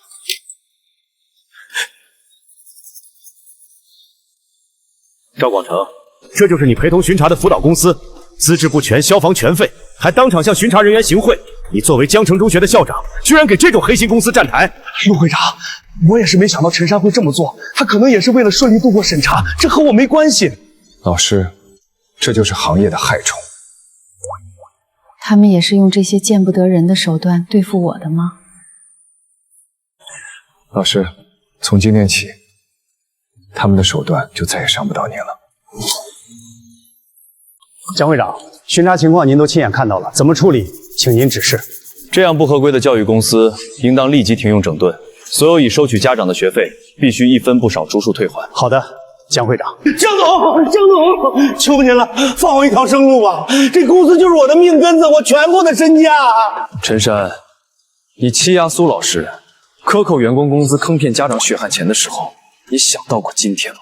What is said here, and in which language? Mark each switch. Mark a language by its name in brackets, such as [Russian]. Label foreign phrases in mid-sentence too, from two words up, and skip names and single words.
[Chinese] 趙廣成，這就是你陪同巡查的輔導公司，資質不全，消防全廢，還當場向巡查人員行賄。你作為江城中學的校長，居然給這種黑心公司站台！陸會長，我也是沒想到陳山會這麼做，他可能也是為了順利度過審查，這和我沒關係。老師，這就是行業的害蟲。他們也是用這些見不得人的手段對付我的嗎？老師，從今天起，他們的手段就再也傷不到您了。江會長，巡查情況您都親眼看到了，怎麼處理，請您指示。這樣不合規的教育公司，應當立即停用整頓，所有已收取家長的學費，必須1分不少逐數退還。好的，江會長。江總，求您了，放我一條生路吧！這公司就是我的命根子，我全部的身家。陳山，你欺壓蘇老師，克扣員工工資，坑騙家長血汗錢的時候，你想到過今天嗎？